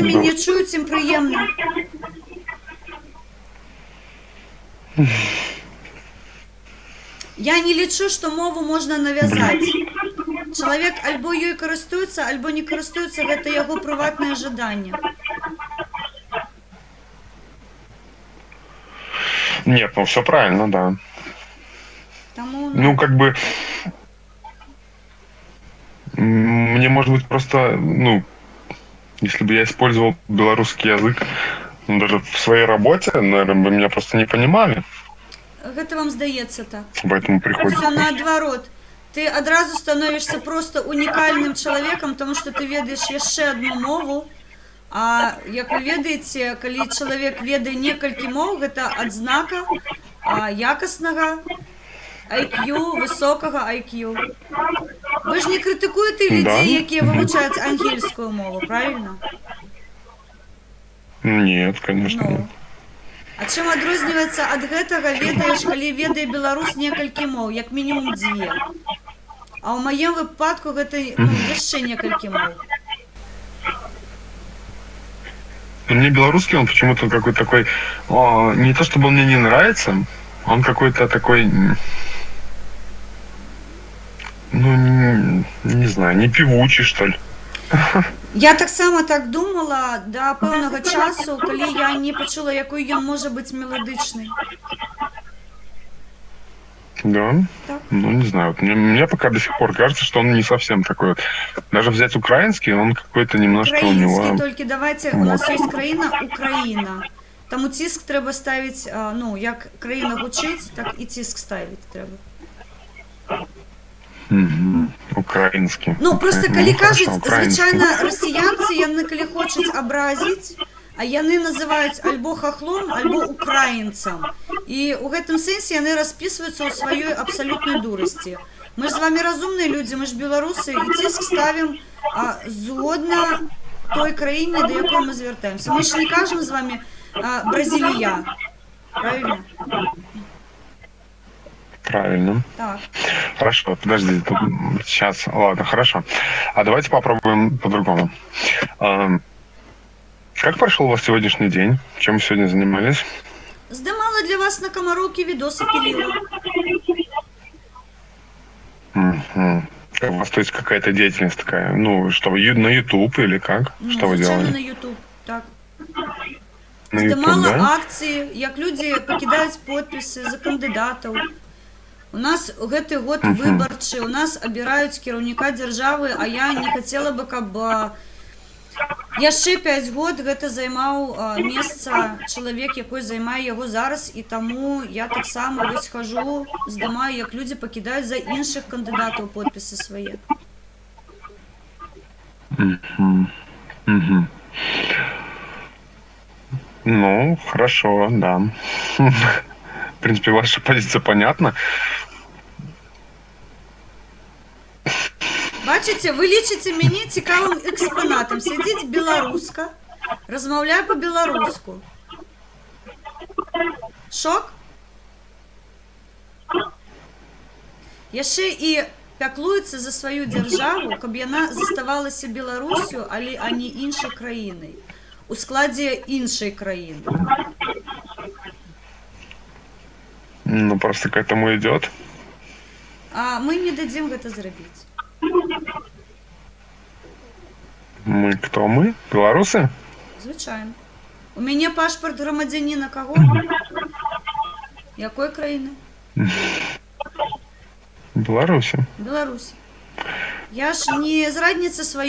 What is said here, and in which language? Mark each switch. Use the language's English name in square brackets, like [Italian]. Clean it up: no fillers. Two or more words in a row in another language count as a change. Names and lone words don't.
[Russian] Да. [Belarusian] мяне чуюць, ім прыемна. Я не лічу, што мову можна навязаць. Чалавек альбо ёй карыстуецца, альбо не карыстуецца, гэта яго прыватнае жаданне. [Russian] Нет, ну все правильно, да. [Belarusian] Таму, [Russian] Ну, как бы... Мне, может быть, просто, ну, если бы я использовал белорусский язык, ну, даже в своей работе, наверное, вы меня просто не понимали. [Belarusian] гэта вам здаецца так. [Russian] Поэтому приходится... [Belarusian] Все наадварот. Ты адразу становішся просто унікальным чалавекам, тому што ты ведаеш яшчэ адну мову. А як вы ведаеце, калі чалавек ведае некалькі моў, гэта адзнака якаснага IQ, высокага IQ. Вы ж не крытыкуеце людзей, [Russian] Да. [Belarusian] якія вывучаюць ангельскую мову, [Russian] правильно? Нет, конечно. Ну. [Belarusian] А чым адрозніваецца ад гэтага, ведаеш, калі ведае беларус некалькі моў, як мінімум 2. А ў маім выпадку гэта яшчэ некалькі моў. [Russian] Мне белорусский, он почему-то какой-то такой... не то, чтобы он мне не нравится, он какой-то такой... Ну, не знаю, не певучий, что ли. [Belarusian] Я таксама так думала да пэўнага часу, калі я не пачула, якой ён можа быць меладычнай. [Russian] Да? [Belarusian] Так. [Russian] Ну, не знаю. Вот мне пока до сих пор кажется, что он не совсем такой. Вот. Даже взять украинский, он какой-то немножко у него... [Belarusian] Украінскі, толькі давайте, у нас ёсць краіна Украіна. Таму ціск трэба ставіць, ну, як краіна гучыць, так і ціск ставіць трэба. [Russian] Украинский. [Belarusian] Ну, просто калі [Russian] хорошо, [Belarusian] кажуць, [Russian] украинский. [Belarusian] звычайна расіянцы, яны калі хочуць абразіць, а яны называюць альбо хахлом, альбо украінцам. І ў гэтым сэнсе яны распісваюцца ў сваёй абсалютнай дурасці. Мы ж з вами разумныя людзі, мы ж беларусы, і ціск ставім згодна той краіне, да якой мы звяртаемся. Мы ж не кажам з вами бразілія, [Russian] правильно? Правильно. [Belarusian] Так. [Russian] Хорошо, подожди, тут сейчас, ладно, хорошо. А давайте попробуем по-другому. Как прошел у вас сегодняшний день? Чем вы сегодня занимались? [Belarusian] Здымала для вас на камароўкі відосы піліла. [Russian] Мгм. У вас, то есть, какая-то деятельность такая, ну, что, на YouTube или как? Ну, Что вы [Belarusian] звычайно, [Russian] делали? [Belarusian] на YouTube, так. [Russian] На YouTube, [Belarusian] Здымала [Russian] да? [Belarusian] акцыі, як людзі пакідаюць подпісы за кандыдатаў. У нас гэты год выбарчы, у нас абіраюць кіраўніка дзяржавы, а я не хацела бы, каб яшчэ 5 год гэта займаў месца чалавек, якой займае яго зараз, і таму я таксама вось хожу, здымаю, як людзі пакідаюць за іншых кандыдатаў подпісы свае. Мгм. Мгм. [Russian] Ну, хорошо, да. В принципе, ваша позиция понятна. [Belarusian] Бачыце, вы лічыце мяне цікавым экспанатам. Сядзіць беларуска, размаўляе па-беларуску. Шок? Яшчэ і пяклуецца за сваю дзяржаву, каб яна заставалася Беларусю, але а не іншай краінай. У складзе іншай краіны. [Russian] Ну, просто к этому идет. [Belarusian] А мы не дадзім гэта зрабіць. [Russian] Мы кто мы? Белорусы? [Belarusian] Звычайна. У мяне пашпарт грамадзяніна каго? Якой краіны? [Russian] Беларуси. [Belarusian] Беларусь. Я ж не зрадніца сваёй